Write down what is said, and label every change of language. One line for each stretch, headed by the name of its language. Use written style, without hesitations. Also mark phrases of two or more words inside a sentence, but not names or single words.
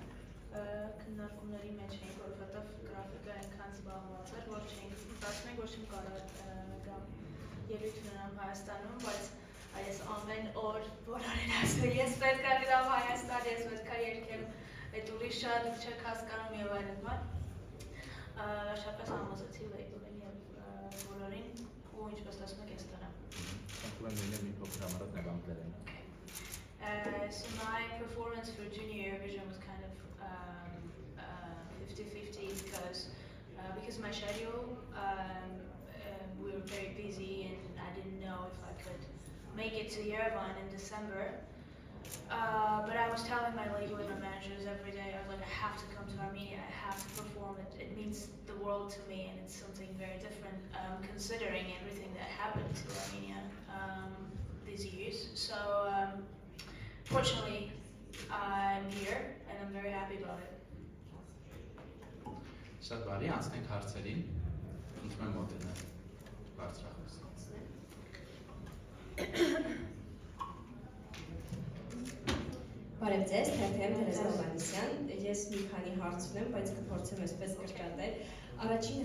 Armenian: քննարկումների մեջ էինք, որովհետև գրաֆիկը այնքան զբաղված էր, որ չէինք մտածում, որ չեմ կարող գամ ելույթ ունենամ Հայաստանում, բայց այս ամեն օր բոլորին ասում ես պետք է գնամ Հայաստան, ես պետք է երգեմ, այդ ուրիշ շատ չեք հասկանում եւ այլն, վերջապես համոզեցի լեյբլին եւ բոլորին, ու ինչպես ասում եք, այստեղ եմ։ Խնդրում եմ լինել մի փոքր համարած նկատելեն։
English: So my performance for Junior Eurovision was kind of 50-50 because my schedule, we were very busy and I didn't know if I could make it to Yerevan in December. But I was telling my label and my managers every day, I was like, I have to come to Armenia, I have to perform it. It means the world to me and it's something very different considering everything that happened to Armenia these years. So fortunately, I'm here and I'm very happy about it.
Armenian: Շատ բարի, անցնենք հարցերին։ Խնդրում եմ մոտենալ բարձրախոս։ Բարև ձեզ, թերթեմ Հովհաննիսյան։ Ես մի քանի հարց ունեմ, բայց կփորձեմ այսպես կրճատել։ Առաջին